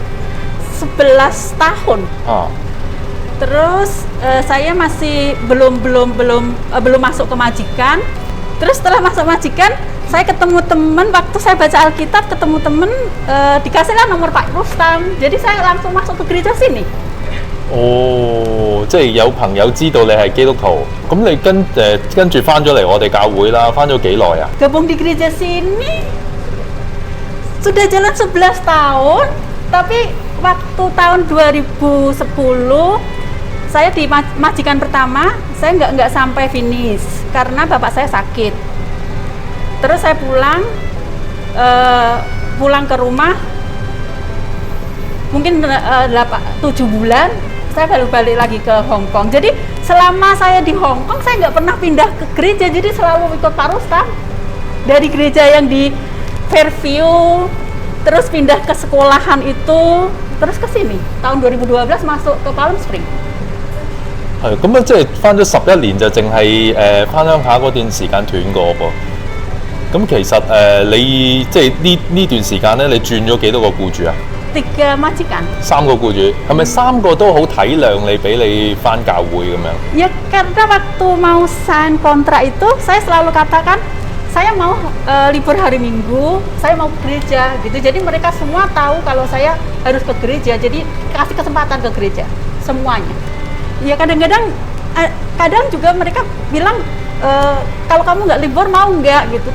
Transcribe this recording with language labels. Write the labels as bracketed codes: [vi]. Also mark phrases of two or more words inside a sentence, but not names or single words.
[id] ？11 tahun. Terus saya masih belum masuk ke majikan. Terus setelah masuk majikan, saya ketemu teman waktu saya baca Alkitab, ketemu teman dikasihlah nomor Pak Rustam. Jadi saya langsung masuk ke gereja sini. [yue] 即係有朋友知道你係基督徒，咁你跟住翻咗嚟我哋教會啦，翻咗幾耐啊 [id] ？Gabung di gereja sini.Sudah jalan 11 tahun, tapi waktu tahun 2010 saya di majikan pertama, saya nggak sampai finish karena bapak saya sakit. Terus saya pulang ke rumah, mungkin 7 bulan, saya baru balik lagi ke Hong Kong. Jadi selama saya di Hong Kong, saya nggak pernah pindah ke gereja, jadi selalu ikut Pak Rustam dari gereja yang di Fairview, terus pindah ke sekolahan itu, terus ke sini. Tahun 2012 masuk ke Palm Spring. [yue] 係咁即係翻咗11年就淨係翻鄉下嗰段時間斷過噃。咁其實你即係呢段時間咧，你轉咗幾多個僱主啊 [id] ？3 majikan. [yue] 3個僱主，係咪3個都好體諒你，俾你翻教會咁樣？ [id] Ya karena waktu mau sign kontrak itu, saya selalu katakan.Saya mau libur hari Minggu, saya mau ke gereja gitu. Jadi mereka semua tahu kalau saya harus ke gereja. Jadi kasih kesempatan ke gereja semuanya. Ya kadang-kadang juga mereka bilang kalau kamu nggak libur mau nggak gitu.